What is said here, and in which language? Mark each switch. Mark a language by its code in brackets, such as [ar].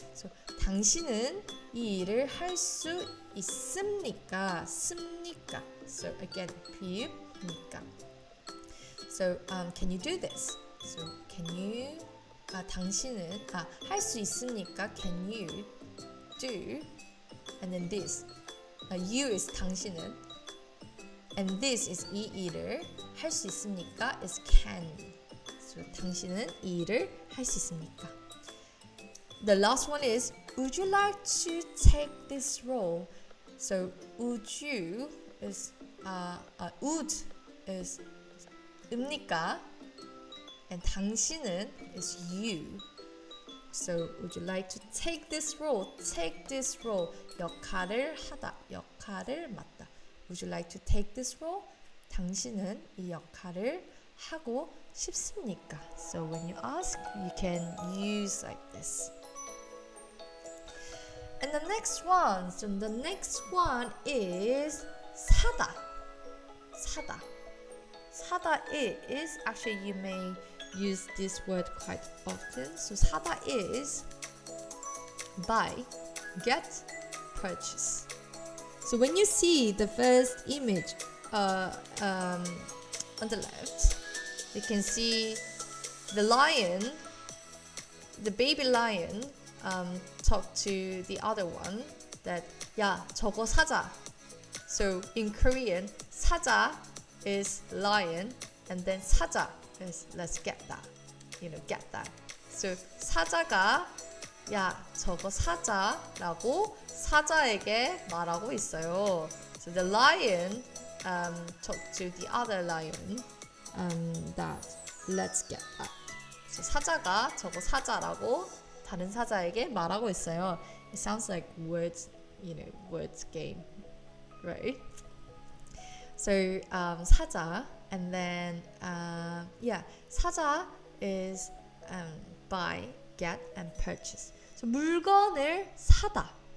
[ko] So 당신은 이 일을 할 수 있습니까? 습니까? So again, 비읍니까? [en] So can you do this? So can you [ko] 당신은 할 수 있습니까? [en] Can you do? And then this. You is 당신은. And this is [ko] 이 일을 할 수 있습니까? [en] Is can. [ko] So 당신은 이 일을 할 수 있습니까? [en] The last one is, would you like to take this role? So would you is would is 입니까? And 당신은 is you. So would you like to take this role? Take this role. [ko] 역할을 하다, 역할을 맡다. [en] Would you like to take this role? [ko] 당신은 이 역할을 하고 싶습니까? [en] So when you ask, you can use like this. And the next one, so the next one is 사다. 사다. 사다 is, actually you may use this word quite often. So 사다 is buy, get, purchase. So when you see the first image on the left, you can see the lion, the baby lion, talk to the other one that [ko] 야 저거 사자. [en] So in Korean, 사자 is lion, and then 사자 is let's get that, get that. [ko] So 사자가 야 저거 사자라고 사자에게 말하고 있어요. [en] So the lion talked to the other lion that let's get that. [ko] So 사자가 저거 사자라고 다른 사자에게 말하고 있어요. [en] It sounds like words, words game, right? So 사자, and then 사자 is buy, get, and purchase. [ko] So 물건을 사다.